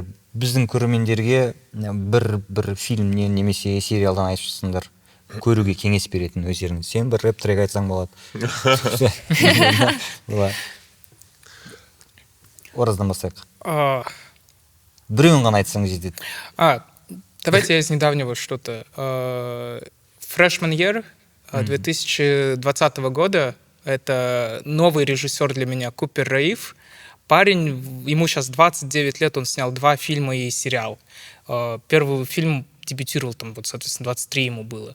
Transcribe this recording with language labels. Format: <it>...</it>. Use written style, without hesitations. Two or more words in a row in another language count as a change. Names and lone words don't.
<kk>Біздің көрермендерге бір фильмнен немесе сериалдан айтсаңдар көруге кеңес беретін өздеріңіз. Сен бір рэп трек айтсаң болады. Ораздан бастайық. Біреуін ғана айтсаң жетеді.</kk> <ru>Давайте я из недавнего что-то. Freshman Year 2020 года. Это новый режиссер для меня, Купер Раиф. Парень, ему сейчас 29 лет, он снял 2 фильма и сериал. Первый фильм дебютировал, там, вот, соответственно, 23 ему было.</ru>